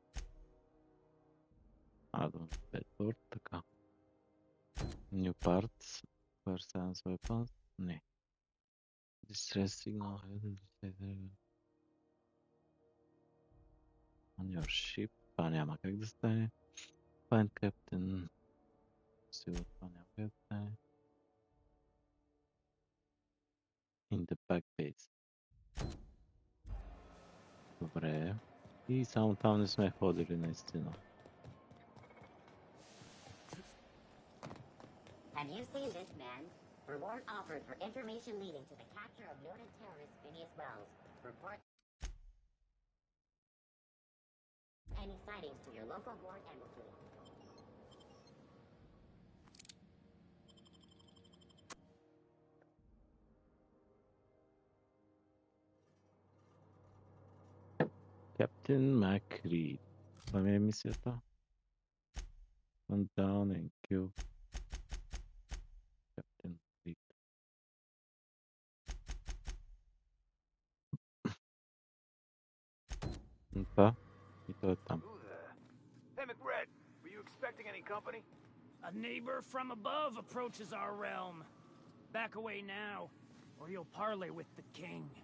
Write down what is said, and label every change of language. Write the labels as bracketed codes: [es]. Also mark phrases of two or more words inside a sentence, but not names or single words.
[bg] Bedford, така. [en] New parts, acquire science weapons, не. Distress signal, on your ship, [bg] това няма как да стане. [en] Find captain, [bg] сигурно това няма как да стане. [en] In the back base. [bg] Добре. И само там не сме ходили наистина. [en] Have you seen this man? Reward offered for information leading to the capture of noted terrorist Phineas Wells. Report any sightings to your local board embassy. Captain McCreed. [bg] Това ми е мисията. [en] Hunt down and kill Captain Creed. [bg] Това. И той е там. [en] Hey, McRed, were you expecting any company? A neighbor from above approaches our realm. Back away now, or you'll parley with the king.